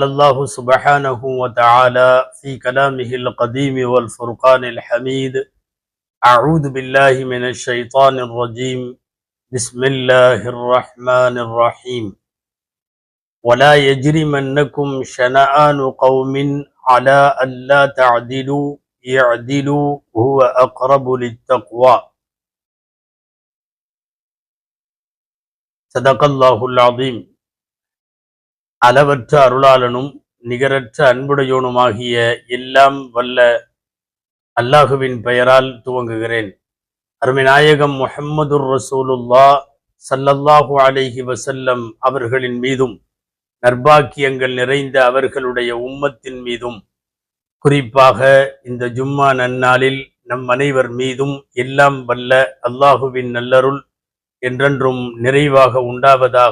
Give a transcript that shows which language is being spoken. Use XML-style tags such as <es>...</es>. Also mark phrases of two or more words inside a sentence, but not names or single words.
<ar>الله سبحانه وتعالى في كلامه القديم والفرقان الحميد أعوذ بالله من الشيطان الرجيم بسم الله الرحمن الرحيم ولا يجرمنكم شنآن قوم على ألا تعدلوا اعدلوا هو أقرب للتقوى صدق الله العظيم.</ar> <ta>அளவற்ற அருளாளனும் நிகரற்ற அன்புடையோனுமாகிய எல்லாம் வல்ல அல்லாஹுவின் பெயரால் துவங்குகிறேன். அருமைநாயகம் முஹம்மதுர் ரசூலுல்லாஹ்</ta> <ar>صلى الله عليه وسلم</ar> <ta>அவர்களின் மீதும் நற்பாக்கியங்கள் நிறைந்த அவர்களுடைய உம்மத்தின் மீதும் குறிப்பாக இந்த ஜும்மா நன்னாளில் நம் அனைவர் மீதும் எல்லாம் வல்ல அல்லாஹுவின் நல்லருள் என்றென்றும் நிறைவாக உண்டாவதாக.</ta>